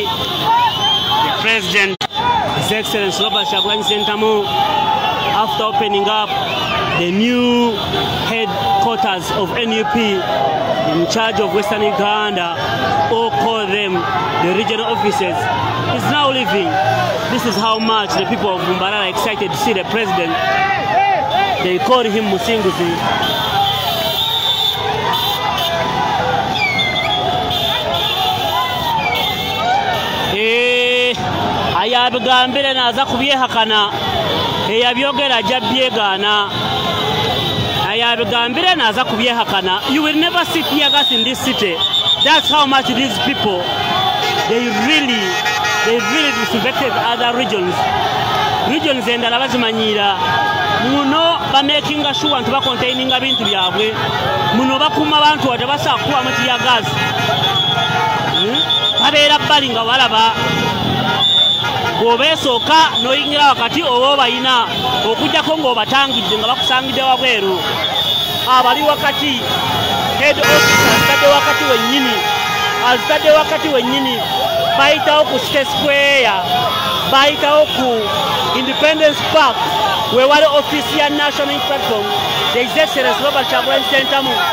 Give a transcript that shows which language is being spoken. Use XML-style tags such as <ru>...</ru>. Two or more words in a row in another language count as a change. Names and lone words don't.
<en>The President, His Excellency Robert Kyagulanyi Ssentamu, after opening up the new headquarters of NUP in charge of Western Uganda, or call them the regional offices, is now leaving. This is how much the people of Mbarara are excited to see the president. They call him Musinguzi.</en> <nyn>Ayabigambire naza kubyehakana eyabyogera jabyegana. Ayabigambire naza kubyehakana.</nyn> <en>You will never see tear gas in this city. That's how much these people they really disrespected other regions.</en> <lg>Regions endala bazimanyira muno ba</lg> <en>making sure</en> <lg>nti ba containing bintu byabwe muno bakuma abantu atabasa kuwa mu</lg> <en>tear gas.</en> <lg>Babeera balinga walaba Gobesoka no yingira wakati obo bayina okujjako ngo batangidde nga bakusangidde wabweru abali wakati</lg> <en>head office</en> <lg>azitadde wakati wennyini bayitawo ku State Square bayitawo ku Independence Park we wali office ya National Platform</lg> <en>the Excellency</en> <lg>Robert Kyagulanyi Ssentamu</lg>